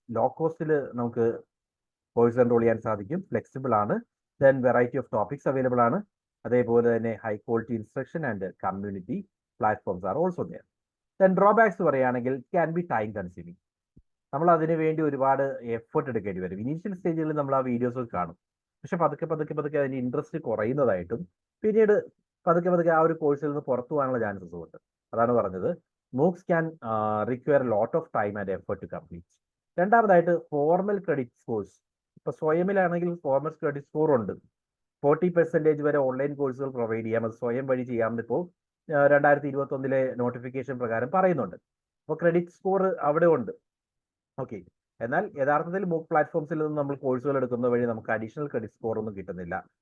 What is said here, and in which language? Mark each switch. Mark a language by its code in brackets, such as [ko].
[ml] Law കോസ്റ്റിൽ നമുക്ക് course enrol ചെയ്യാൻ സാധിക്കും, ഫ്ലെക്സിബിൾ ആണ്, then variety of topics available ആണ്, അതേപോലെ തന്നെ [en] High quality instruction and community platforms are also there. [ml] Then drawbacks പറയുകയാണെങ്കിൽ [en] Can be time consuming. [ml] നമ്മൾ അതിന് വേണ്ടി ഒരുപാട് എഫേർട്ട് എടുക്കേണ്ടി വരും. ഇനീഷ്യൽ സ്റ്റേജുകളിൽ നമ്മൾ ആ വീഡിയോസ് കാണും, പക്ഷെ പതുക്കെ അതിന് ഇൻട്രസ്റ്റ് കുറയുന്നതായിട്ടും പിന്നീട് പതുക്കെ ആ ഒരു കോഴ്സിൽ നിന്ന് പുറത്തു പോകാനുള്ള ചാൻസസ് ഉണ്ട്. അതാണ് പറഞ്ഞത്, [en] MOOCs can require a lot of time and effort to complete. [ml] രണ്ടാമതായിട്ട് ഫോർമൽ ക്രെഡിറ്റ് സ്കോഴ്സ്. ഇപ്പൊ സ്വയമിലാണെങ്കിൽ ഫോർമൽ ക്രെഡിറ്റ് സ്കോർ ഉണ്ട്. 40% വരെ ഓൺലൈൻ കോഴ്സുകൾ പ്രൊവൈഡ് ചെയ്യാം. അത് സ്വയം വഴി ചെയ്യാമെന്ന് ഇപ്പോൾ 2021 നോട്ടിഫിക്കേഷൻ പ്രകാരം പറയുന്നുണ്ട്. അപ്പോൾ ക്രെഡിറ്റ് സ്കോർ അവിടെ ഉണ്ട്. ഓക്കെ, എന്നാൽ യഥാർത്ഥത്തിൽ മൂക്ക് പ്ലാറ്റ്ഫോംസിൽ നിന്നും നമ്മൾ കോഴ്സുകൾ എടുക്കുന്ന വഴി നമുക്ക് അഡീഷണൽ ക്രെഡിറ്റ് സ്കോർ ഒന്നും കിട്ടുന്നില്ല.